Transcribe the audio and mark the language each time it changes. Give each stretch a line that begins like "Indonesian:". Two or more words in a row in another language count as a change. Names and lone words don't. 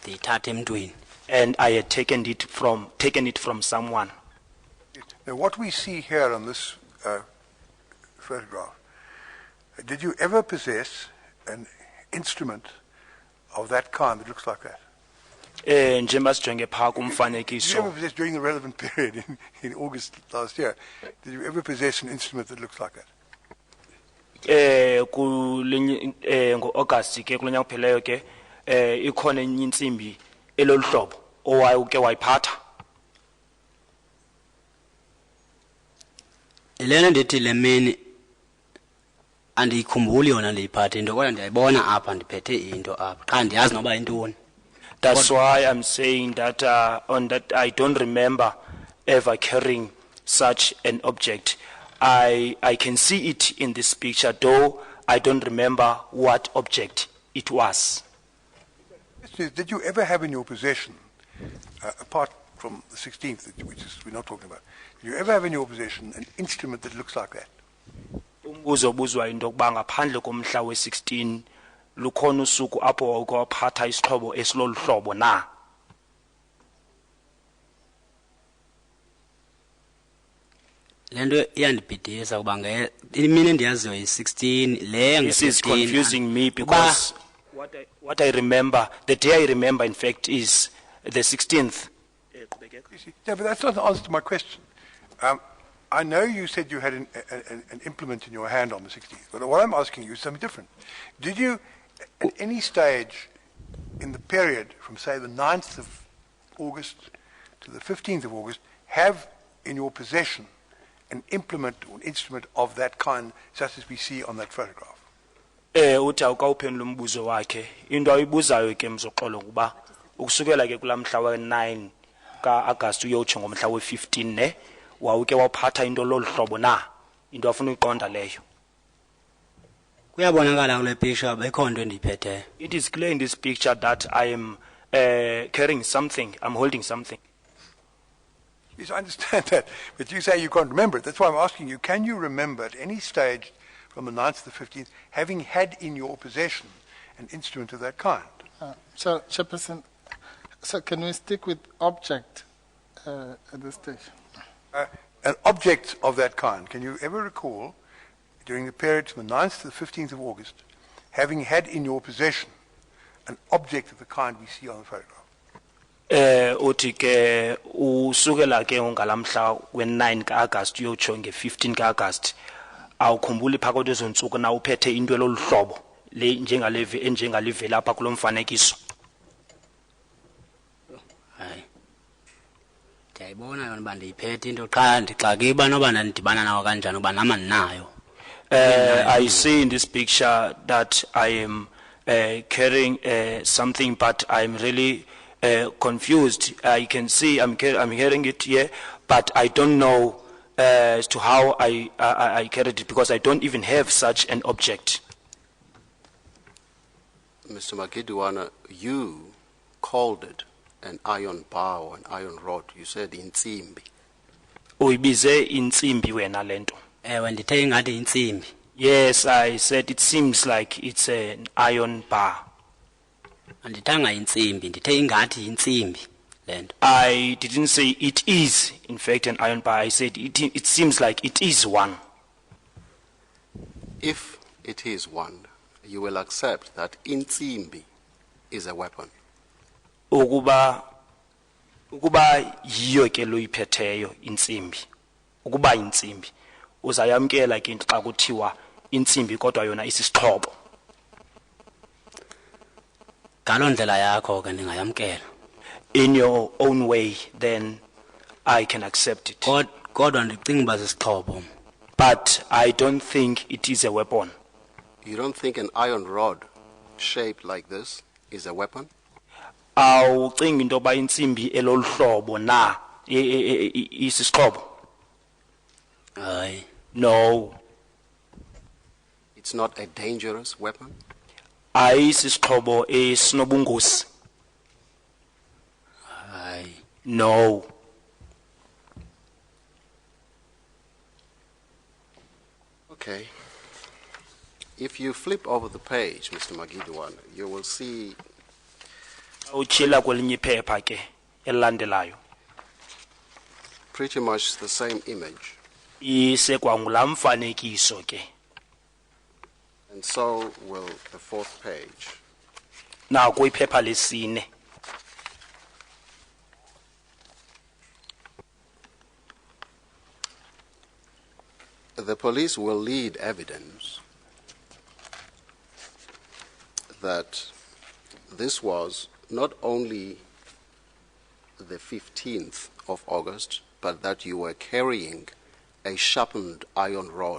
Xhosa: Ndiyithatha emntwini.
English: And I had taken it from someone. Now, what we see here on this photograph, did you ever possess an instrument of that kind that looks like that?
Xhosa: Njengoba sijonge phaa
English: Did you ever
Xhosa: kumfanekiso,
English: possess, during the relevant period in August last year, did you ever possess an instrument that looks like that?
Xhosa: ngo-August ke kulo nyaka upheleyo ke ikhona enye intsimbi elolu hlobo owayeke wayiphatha. Ilena ndithi le mini andiyikhumbuli yona ndiyiphathe into kodwa ndiyayibona apha ndiphethe into apha qha ndiyazi noba yintoni.
English: That's why I'm saying that on that I don't remember ever carrying such an object. I can see it in this picture, though I don't remember what object it was. Did you ever have in your possession, apart from the 16th, which is we're not talking about, did you ever have in your possession an instrument that looks like that?
Xhosa: Umbuzo obuzwa into yokuba ngaphandle komhla we-16 lukhona usuku apho wawuke waphatha isixhobo esilolu hlobo na? Lento iyandibhidisa kuba imini endiyaziyo yi-16 le
English: This is
Xhosa: nge-15.
English: confusing me because what I remember, the day I remember in fact is the 16th. You see, yeah, but that's not the answer to my question. I know you said you had an implement in your hand on the 16th, but what I'm asking you is something different. Did you, at any stage in the period from, say, the 9th of August to the 15th of August, have in your possession an implement or an instrument of that kind, such as we see on that photograph?
Xhosa: Uthi awukawuphendula umbuzo wakhe. Into ayibuzayo ke Mzoxolo kuba ukusukela ke kulamhla we-9 ka-August uyotsho ngomhla we-15 ne wawuke waphatha into lolu hlobo na? Into afuna uyiqonda leyo. Kuyabonakala kule picture bekho into endiyiphetheyo.
English: It is clear in this picture that I am carrying something. I'm holding something. Yes, I understand that, but you say you can't remember it. That's why I'm asking you, can you remember at any stage from the 9th to the 15th having had in your possession an instrument of that kind? So, Chairperson, so can we stick with object at this stage? An object of that kind, can you ever recall, during the period from the 9th to the 15th of August, having had in your possession an object of the kind we see on the photograph?
Xhosa: Uthi ke usukela ke ngalamhla we-9 ka-August uyotsho nge-15 ka-August awukhumbuli phakathi ezo ntsuku na uphethe into elolu hlobo le enjengalivela apha kulo mfanekiso. Hayi. Ndiyayibona yona uba ndiyiphethe into qha ndixakile uba noba ndidibana nawo kanjani uba nama ndinayo.
English: I see in this picture that I am carrying something, but I'm really confused. I can see I'm hearing it here, but I don't know as to how I carried it because I don't even have such an object. Mr. Magidiwana, you called it an iron bar or an iron rod. You said intsimbi.
Xhosa: Uyibize intsimbi wena lento. Ewe ndithe ingathi intsimbi.
English: Yes, I said it seems like it's an iron bar.
Xhosa: Andithanga intsimbi ndithe ingathi intsimbi lento.
English: I didn't say it is in fact an iron bar. I said it seems like it is one. If it is one, you will accept that intsimbi is a weapon.
Xhosa: Ukuba yiyo ke loyiphetheyo intsimbi. Ukuba intsimbi uzayamkela ke xa kuthiwa intsimbi kodwa yona isisixhobo. Ngaloo ndlela yakho ke ndingayamkela.
English: In your own way, then I can accept it.
Xhosa: Kodwa ndicinga uba sisixhobo.
English: But I don't think it is a weapon. You don't think an iron rod shaped like this is a weapon?
Xhosa: awucingi into yoba intsimbi elolu hlobo na isisixhobo? Hayi.
English: No, It's not a dangerous weapon?
Xhosa: ayisisixhobo esinobungozi. Hayi.
English: No. Okay. If you flip over the page, Mr. Magidiwana, you will see
Xhosa: Uchila kwelinye iphepha ke elilandelayo.
English: pretty much the same image.
Xhosa: Isekwa ngulaa mfanekiso ke.
English: And so will the fourth page.
Xhosa: Naku iphepha lesine.
English: The police will lead evidence that this was not only the 15th of August, but that you were carrying a sharpened iron rod.